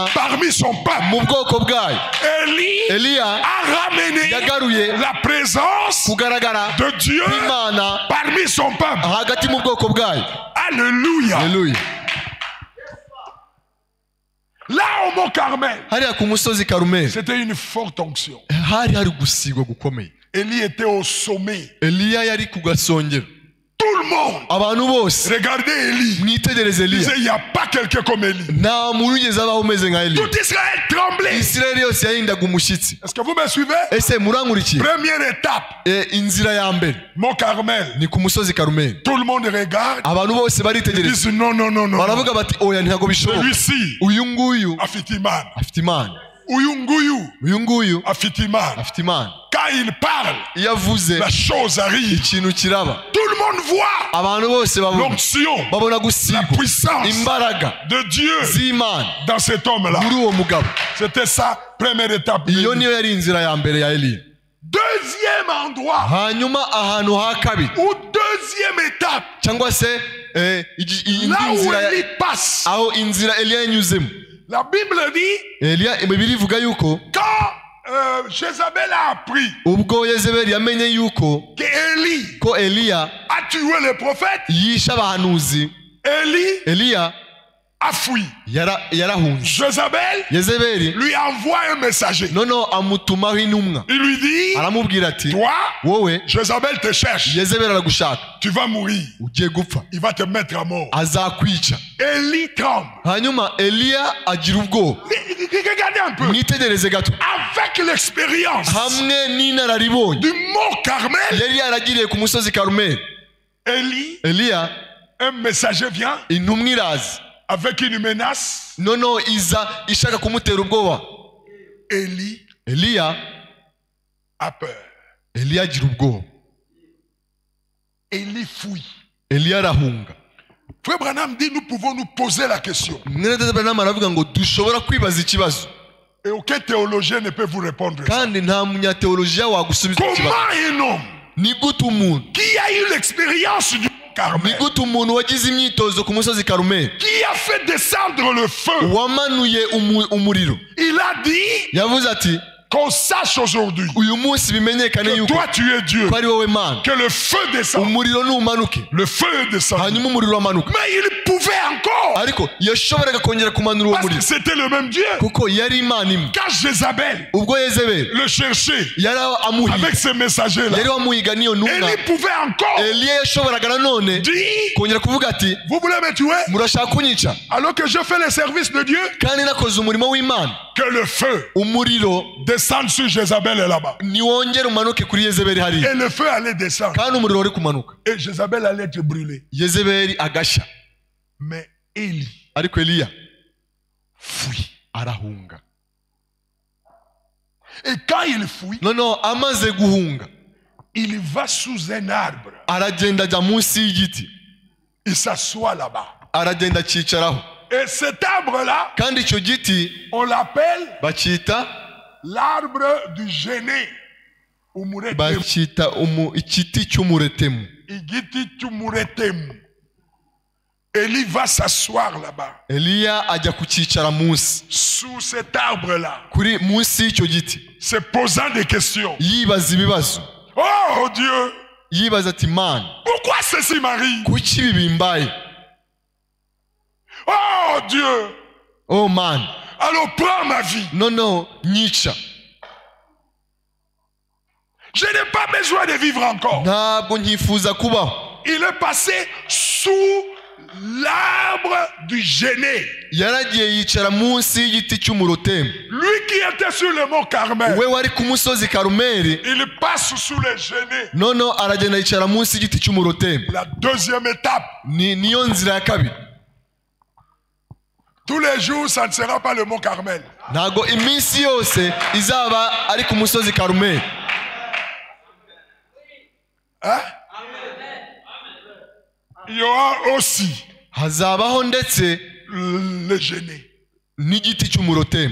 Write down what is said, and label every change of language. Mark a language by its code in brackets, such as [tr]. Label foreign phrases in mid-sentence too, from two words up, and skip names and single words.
[fr] parmi son peuple. [rw] mu bwoko bwayo. Eliya [fr] a ramené [rw] yagaruye [fr] la présence [rw] kugaragara [fr] de Dieu [rw] Imana [fr] parmi son peuple. [rw] hagati mu bwoko bwayo. [fr] Alléluia. [rw] Haleluya. [fr] Là au mont Carmel, [rw] Hariya ku musozi Karumeli [fr] c'était une forte onction. [rw] hari gusigwa gukomeye. [fr] Élie était au sommet. [rw] Eliya yari ku gasongero. [fr] Tout le monde, [rw] abantu bose [fr] regardez Élie. [rw] mwitegereze [fr] Il disait, [rw] Eliya [fr] il n'y a pas quelqu'un comme Élie. [rw] nta muntu wigeze abaho umeze nka Eliya. [fr] Tout Israël tremblait. [rw] Isirayeli yose yahindaga umushyitsi. [fr] Est-ce que vous me suivez? [rw] Ese murankurikiye? [fr] Première étape, [rw] Inzira ya mbere [fr] Mont Carmel. [rw] ni ku musozi Karumeli. [fr] Tout le monde regarde. [rw] Abantu bose [fr] Ils [rw] baritegereza [fr] disent non, non, non, non. [rw] baravuga bati oya ntabwo bishoboka. [fr] Celui-ci, [rw] uyu nguyu afite Imana. afite Imana. Uyu nguyu afite Imana. afite Imana. [fr] Quand il parle, [rw] iyo avuze [fr] la chose arrive. [rw] ikintu kiraba. [fr] Tout le monde voit [rw] abantu bose babona [fr] l'onction, [rw] gusigwa, [fr] la puissance [rw] imbaraga [fr] de Dieu [rw] z'Imana [fr] dans cet homme-là. [rw] muri uwo mugabo. [fr] C'était ça, première étape. [rw] iyo niyo yari inzira ya mbere ya Eliya. [fr] Deuxième endroit, [rw] hanyuma ahantu ha kabiri [fr] ou deuxième étape, [rw] cyangwa se [fr] là où [rw] inzira [fr] il passe. [rw] aho inzira Eliya yanyuzemo. [fr] La Bible dit, [rw] Bibiliya ivuga yuko [fr] quand Jézabel a appris [rw] ubwo Yezebeli yamenye yuko [fr] que Élie [rw] ko Eliya [fr] a tué le prophète, [rw] yishe abahanuzi, Eliya [fr] a fui. [rw] yarahunze. Yezebeli [fr] lui envoie un messager. [rw] noneho amutumaho intumwa. [fr] Il lui dit, [rw] aramubwira ati [fr] toi, [rw] wowe [fr] Jézabel te cherche. [rw] Yezebeli aragushaka, [fr] Tu vas mourir. [rw] ugiye gupfa, [fr] Il va te mettre à mort. [rw] azakwica. [fr] Élie tremble. [rw] hanyuma Eliya agira ubwoba. [fr] Regardez un peu. [rw] mwitegereze gato. [fr] Avec l'expérience [rw] hamwe n'inararibonye [fr] du mont Carmel, [rw] yari yaragiriye ku musozi Karumeli, Eliya [fr] un messager vient [rw] intumwa iraza [fr] avec une menace. [rw] noneho iza ishaka kumutera ubwoba. Eliya [fr] a peur. [rw] Eliya agira ubwoba. [fr] Élie fuit. [rw] Eliya arahunga. [fr] Frère Branham dit, nous pouvons nous poser la question. [rw] Mwene Branham aravuga ngo dushobora kwibaza ikibazo. [fr] Et aucun théologien ne peut vous répondre. [rw] Kandi nta munyateolojiya wagusubiza ikibazo. [fr] Comment un homme [rw] ni gute umuntu [fr] qui a eu l'expérience du Carmel, [rw] ni gute umuntu wagize imyitozo ku musozi Karumeli, [fr] qui a fait descendre le feu, [rw] wamanuye umuriro, [fr] il a dit [rw] yavuze ati [fr] qu'on sache aujourd'hui [rw] uyu munsi bimenyekane [fr] que [rw] yuko [fr] toi tu es Dieu, [rw] ko ari wowe Mana, [fr] que le feu descend, [rw] umuriro numanuke, [fr] le feu descend. [rw] hanyuma umuriro wamanuka. [fr] Mais il pouvait encore, [rw] ariko yashoboraga kongera kumanura uwo [fr] parce que [rw] muriro [fr] c'était le même Dieu. [rw] kuko yari Imana imwe. [fr] Quand Jézabel [rw] ubwo Yezebeli [fr] le cherchait [rw] yari amuhiga, [fr] avec ces messagers là, [rw] yari wamuhiga niyo ntumwa, [fr] Élie pouvait encore [rw] Eliya yashoboraga nanone [fr] dire, [rw] kongera kuvuga ati [fr] vous voulez me tuer [rw] murashaka kunyica [fr] alors que je fais le service de Dieu, [rw] kandi nakoze umurimo w'Imana. [fr] que le feu [rw] umuriro [fr] descende sur Jézabel là-bas. [rw] niwongere umanuke kuri Yezebeli hariya, [fr] Et le feu allait descendre. [rw] kandi umuriro wari kumanuka, [fr] Et Jézabel allait être brûlée. [rw] Yezebeli agashya. [fr] Mais Élie [rw] ariko Eliya [fr] fuit. [rw] arahunga. [fr] Et quand il fuit, [rw] noneho amaze guhunga [fr] il va sous un arbre. [rw] aragenda ajya munsi y'igiti, [fr] Il s'assoit là-bas. [rw] aragenda acicaraho. [fr] Et cet arbre-là, [rw] kandi icyo giti [fr] on l'appelle [rw] bacyita [fr] l'arbre du gêné. [rw] bacyita igiti cy'umuretemu. Igiti cy'umuretemu. [fr] Élie va s'asseoir là-bas. [rw] Eliya ajya kucyicara munsi, [fr] Sous cet arbre-là. [rw] kuri munsi y'icyo giti, [fr] Se posant des questions. [rw] yibaza ibibazo. [fr] Oh Dieu, [rw] yibaza ati Mana, [fr] pourquoi ceci m'arrive? [rw] kuki ibi bimbaye? [fr] Oh Dieu, [rw] oh Mana, [fr] alors prends ma vie. [rw] noneho nyica. [fr] Je n'ai pas besoin de vivre encore. [rw] ntabwo nkifuza kubaho. [fr] Il est passé sous l'arbre du gêné. [rw] yaragiye yicara munsi y'igiti cy'umurotemu. [fr] Lui qui était sur le mont Carmel, [rw] we wari ku musozi Karumeli, [fr] il passe sous les gênés. [rw] noneho aragenda yicara munsi y'igiti cy'umurotemu. [fr] La deuxième étape. [rw] niyo nzira ya kabiri. [fr] Tous les jours, ça ne sera pas le mont Carmel. [rw] ntabwo iminsi yose izaba ari ku musozi Karumeli. [fr] Hein? Il y aura aussi [rw] hazabaho ndetse [fr] le gêné. [rw] n'igiti cy'umurotemu,